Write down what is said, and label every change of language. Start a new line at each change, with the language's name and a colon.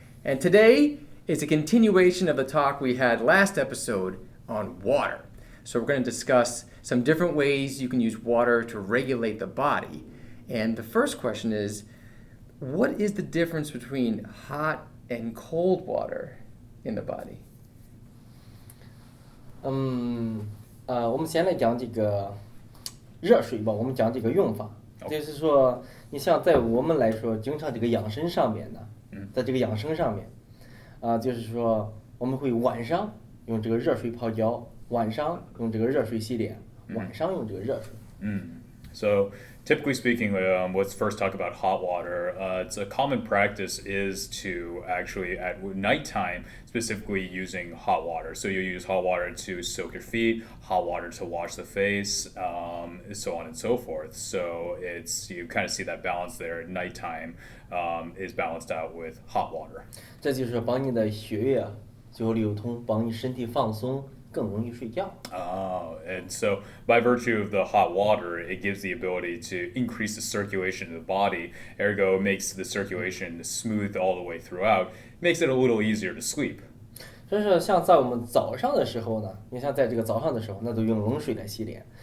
English: And today is a continuation of the talk we had last episode on water. So we're going to discuss some different ways you can use water to regulate the body. And the first question is, what is the difference between hot and cold water in the body?
Chinese: 我们先来讲这个热水吧，我们讲这个用法，就是说，你像在我们来说，经常这个养生上面呢，在这个养生上面，就是说我们会晚上用这个热水泡脚，晚上用这个热水洗脸，晚上用这个热水。
English: So typically speaking, let's first talk about hot water. It's a common practice is to actually at nighttime specifically using hot water. So you use hot water to soak your feet, hot water to wash the face, so on and so forth. So you kind of see that balance there. Nighttime is balanced out with hot water.
Chinese: 这就是帮你的血液就流通，帮你身体放松。更容易睡觉.
English: And so by virtue of the hot water, it gives the ability to increase the circulation of the body, ergo makes the circulation smooth all the way throughout, makes it a little easier to sleep.
Chinese: 所以说像在我们早上的时候呢，你像在这个早上的时候，那都用冷水来洗脸。